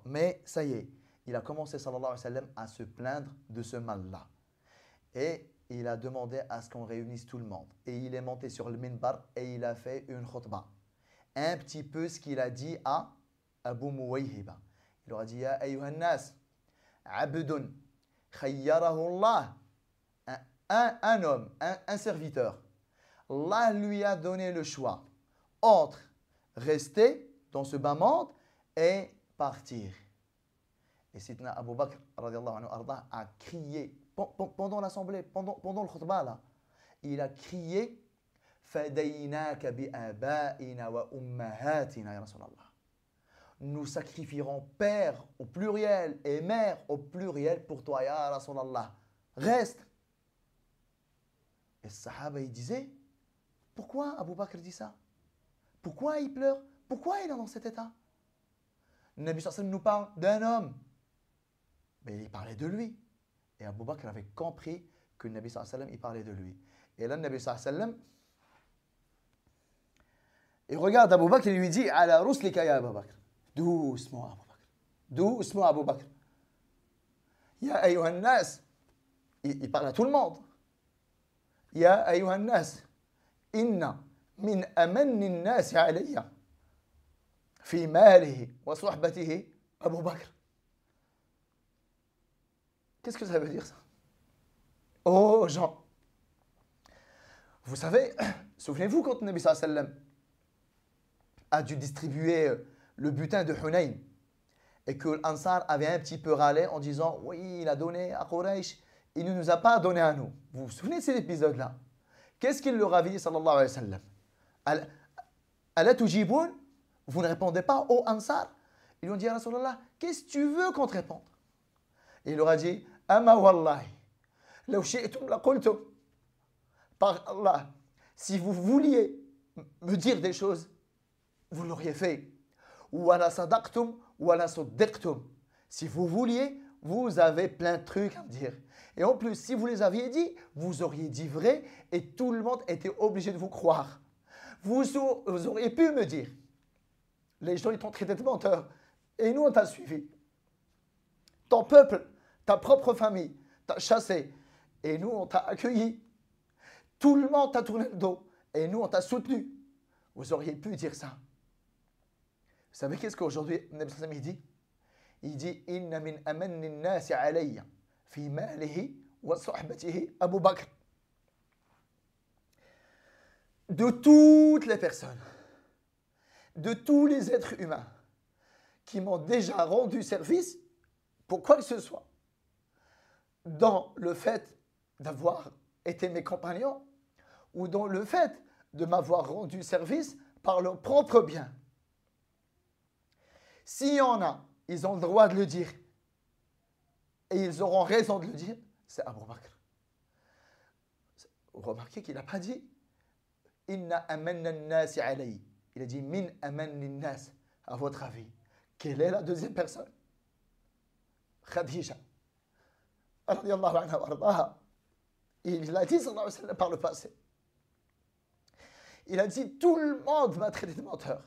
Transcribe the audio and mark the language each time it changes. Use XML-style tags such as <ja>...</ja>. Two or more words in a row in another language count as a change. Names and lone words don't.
<fr>Mais ça y est, il a commencé,</fr> <ar>صلى الله عليه وسلم,</ar> <fr>à se plaindre de ce mal-là. Et il a demandé à ce qu'on réunisse tout le monde. Et il est monté sur le minbar et il a fait une khutbah. Un petit peu ce qu'il a dit à Abu Muwayhiba. Il leur a dit,</fr> <ar>يا أيها الناس عبد خيره الله.</ar> <fr>un homme, un serviteur, Allah lui a donné le choix entre rester dans ce bas monde et partir. Et Sidna Abu Bakr</fr> <ar>رضي الله عنه,</ar> <fr>a crié pendant l'assemblée, pendant le khutbah là, il a crié</fr> <ar>فديناك بآبائنا وأمهاتنا يا رسول الله.</ar> <fr>Nous sacrifierons père au pluriel et mère au pluriel pour toi,</fr> <ar>يا رسول الله.</ar> <fr>Reste. Et le Sahaba, il disait, pourquoi Abu Bakr dit ça? Pourquoi il pleure? Pourquoi il est dans cet état? Le Nabi</fr> <ar>صلى الله عليه وسلم</ar> <fr>nous parle d'un homme. Mais il parlait de lui. Et Abu Bakr avait compris que le Nabi</fr> <ar>صلى الله عليه وسلم,</ar> <fr>il parlait de lui. Et là, le Nabi</fr> <ar>صلى الله عليه وسلم,</ar> <fr>il regarde Abu Bakr et lui dit,</fr> <ar>على رسلك يا أبو بكر.</ar> <fr>Doucement Abu Bakr. Doucement Abu Bakr.</fr> <ar>يا أيها الناس.</ar> <fr>Il parle à tout le monde.</fr> <ar>يا أيها الناس. إن من أمن الناس علي. في ماله وصحبته أبو بكر.</ar> <fr>Qu'est-ce que ça veut dire ça? Oh Jean. Vous savez, souvenez-vous quand le Nabi</fr> <ar>صلى الله عليه وسلم</ar> <fr>a dû distribuer le butin de Hunayn et que l'Ansar avait un petit peu râlé en disant oui, il a donné à Quraysh, il ne nous a pas donné à nous. Vous vous souvenez de cet épisode-là? Qu'est-ce qu'il leur a dit</fr> <ar>صلى الله عليه وسلم? ألا تجيبون?</ar> <fr>Vous ne répondez pas aux Ansar? Ils lui ont dit à Rasulallah, qu'est-ce que tu veux qu'on te réponde? Et il leur a dit</fr> <ar>أما والله لو شئتم لقلتم.</ar> <fr>Par Allah, si vous vouliez me dire des choses, vous l'auriez fait.</fr> <ar>ولصدقتم ولصدقتم.</ar> <fr>Si vous vouliez, vous avez plein de trucs à me dire. Et en plus, si vous les aviez dit, vous auriez dit vrai et tout le monde était obligé de vous croire. Vous auriez pu me dire, les gens ils t'ont traité de menteur et nous on t'a suivi. Ton peuple, ta propre famille t'a chassé et nous on t'a accueilli. Tout le monde t'a tourné le dos et nous on t'a soutenu. Vous auriez pu dire ça. Vous savez qu'est-ce qu'aujourd'hui</fr> <ar>النبي صلى الله عليه وسلم</ar> <fr>dit? Il dit</fr> <ar>إن من أمن الناس علي في ماله وصحبته أبو بكر.</ar> <fr>De toutes les personnes, de tous les êtres humains qui m'ont déjà rendu service pour quoi que ce soit, dans le fait d'avoir été mes compagnons ou dans le fait de m'avoir rendu service par leur propre bien. S'il y en a, ils ont le droit de le dire et ils auront raison de le dire, c'est Abu Bakr. Remarquez qu'il n'a pas dit</fr> <ar>إن أمن الناس عليه.</ar> <fr>Il a dit</fr> <ar>من أمن الناس.</ar> <fr>À votre avis, quelle est la deuxième personne? Khadija.</fr> <ar>رضي الله عنها وأرضاها.</ar> <fr>Il l'a dit</fr> <ar>صلى الله عليه وسلم</ar> <fr>par le passé. Il a dit tout le monde m'a traité de menteur.</fr>